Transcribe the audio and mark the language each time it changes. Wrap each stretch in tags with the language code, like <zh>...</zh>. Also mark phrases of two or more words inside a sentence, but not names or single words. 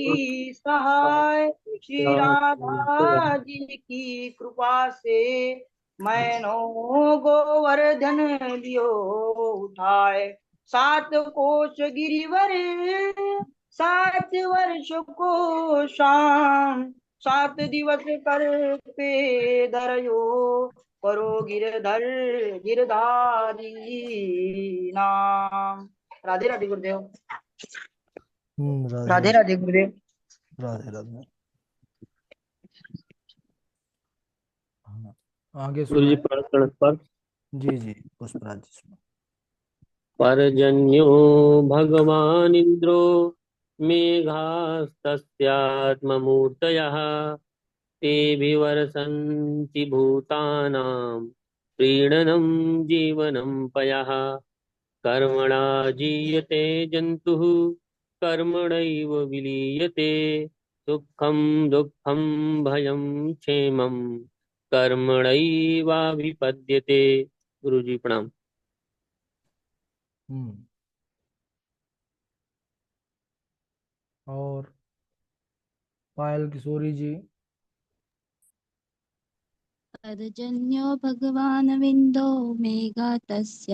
<hi>सहाय श्री राधा जी की कृपा से मैनो गोवर्धन लियो उठाए 7 कोश गिरिवर 7 वर्ष को शाम 7 दिवस कर पे धरयो करो गिरधर गिरधारी नाम। राधे राधे गुरुदेव। राधे राधे राधे गुरुदेव। राधे राधे। हाँ, आगे गुरु जी सुनाए। प्रार्थना पर जी जी पुष्पराज जी सुना।</hi> <sa>पर्जन्यो भगवानिन्द्रो मेघास्तस्यात्ममूर्तयः तेभिवर्षन्ति भूतानां प्रीणनं जीवनं पयः कर्मणा जीयते जन्तुः कर्मणैव विलीयते सुखं दुःखं भयं क्षेमं कर्मणैवाभिपद्यते।</sa> <hi>गुरु जी प्रणाम। हम्म। और पायल किशोरी जी।</hi> <sa>तदजन्यो भगवान् विन्दो मेघा तस्य</sa>